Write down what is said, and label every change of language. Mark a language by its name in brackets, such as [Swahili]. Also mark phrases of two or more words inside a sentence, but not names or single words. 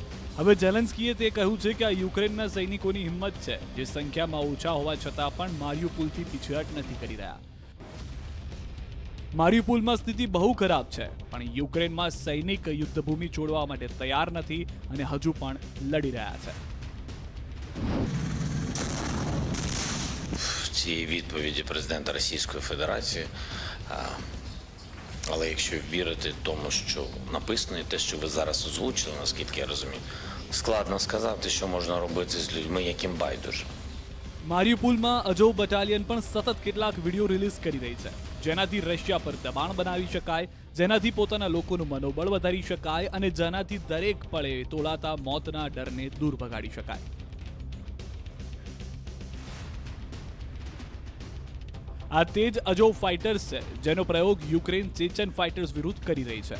[Gujarati] હવે ઝેલેન્સ્કીએ તે કહ્યું છે કે આ યુક્રેનના સૈનિકોની હિંમત છે, જે સંખ્યામાં ઓછા હોવા છતાં પણ મારિયુપોલથી પીછેહટ નથી કરી રહ્યા. મારિયુપોલમાં સ્થિતિ બહુ ખરાબ છે, પણ યુક્રેનમાં સૈનિક યુદ્ધભૂમિ છોડવા માટે તૈયાર નથી અને હજુ પણ લડી રહ્યા છે. [Ukrainian] Ці відповіді президента Російської Федерації, але якщо вірити тому, що написано, і те, що ви зараз озвучили, наскільки я розумію, складно сказати, що можна робити з людьми, яким байдуже. [Gujarati] મારિયુપોલમાં અઝોવ બટાલિયન પણ સતત કેટલાક વિડીયો રિલીઝ કરી રહી છે. જેનાથી રશિયા પર દબાણ બનાવી શકાય, જેનાથી પોતાના લોકોનું મનોબળ વધારી શકાય અને જેનાથી દરેક પળે તોળાતા મોતના ડરને દૂર ભગાડી શકાય. આ તે જ અજોવ ફાઇટર્સ છે જેનો પ્રયોગ યુક્રેન ચેચન ફાઇટર્સ વિરુદ્ધ કરી રહી છે.